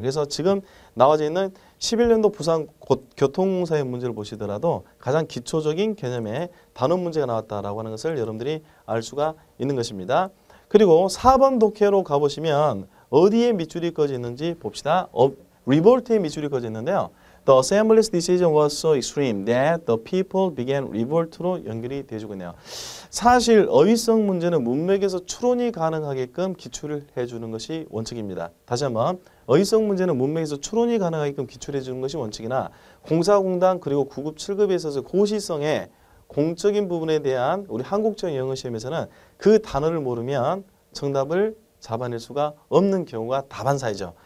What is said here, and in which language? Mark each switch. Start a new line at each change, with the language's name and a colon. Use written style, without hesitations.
Korean: 그래서 지금 나와져 있는 11년도 부산 교통공사의 문제를 보시더라도 가장 기초적인 개념의 단어 문제가 나왔다라고 하는 것을 여러분들이 알 수가 있는 것입니다. 그리고 4번 독해로 가보시면 어디에 밑줄이 꺼져 있는지 봅시다. revolt에 밑줄이 꺼져 있는데요.
English: The assembly's decision was so extreme that the people began revolt
Korean: 로 연결이 되어주고 있네요. 사실 어휘성 문제는 문맥에서 추론이 가능하게끔 기출을 해주는 것이 원칙입니다. 다시 한번 어휘성 문제는 문맥에서 추론이 가능하게끔 기출해 주는 것이 원칙이나 공사공단 그리고 9급 7급에 있어서 고시성의 공적인 부분에 대한 우리 한국적 영어 시험에서는 그 단어를 모르면 정답을 잡아낼 수가 없는 경우가 다반사이죠.